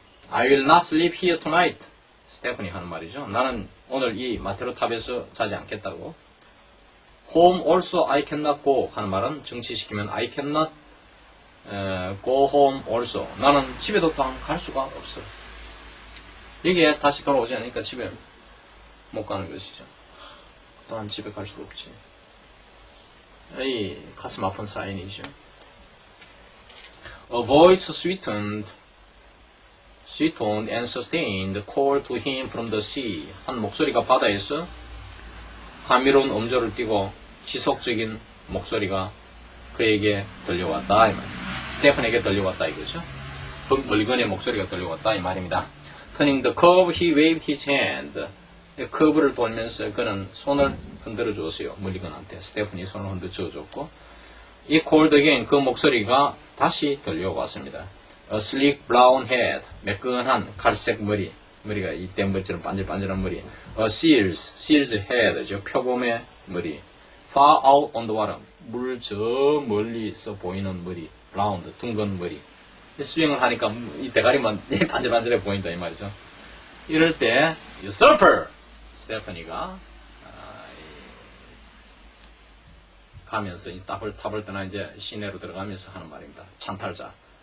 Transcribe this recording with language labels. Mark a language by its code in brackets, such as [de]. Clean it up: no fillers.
[en] I will not sleep here tonight. [ko] 스테프니 하는 말이죠. 나는 오늘 이 마테로 탑에서 자지 않겠다고. [en] Home also I cannot go [ko] 하는 말은 정치시키면 [en] I cannot go home also. [ko] 나는 집에도 또한 갈 수가 없어. 이게 다시 돌아오지 않으니까 집에 못 가는 것이죠. 또한 집에 갈 수도 없지. 이 가슴 아픈 사인이죠. [en] A voice sweetened and sustained called to him from the sea. [ko] 한 목소리가 바다에서 감미로운 음조를 띠고 지속적인 목소리가 그에게 들려왔다 이 말. 스테픈에게 들려왔다 이거죠. 멀리건의 목소리가 들려왔다 이 말입니다. [en] Turning the curve, he waved his hand. [ko] 커브를 돌면서 그는 손을 흔들어 주었어요. 멀리건한테. 스테픈이 손을 흔들어 주었고 이 [en] called again, [ko] 그 목소리가 다시 들려왔습니다. [en] A sleek brown head, [ko] 매끈한 갈색 머리가 이 댐머리처럼 반질반질한 머리. [en] A seal's head, [ko] 표범의 머리. [en] Far out on the water, [ko] 물 저 멀리서 보이는 머리. round, 둥근 머리. 스윙을 하니까 이 대가리만 반질반질해 보인다 이 말이죠. 이럴 때 usurper, 스테파니가 가면서 이 탑을 떠나 이제 시내로 들어가면서 하는 말입니다. 찬탈자.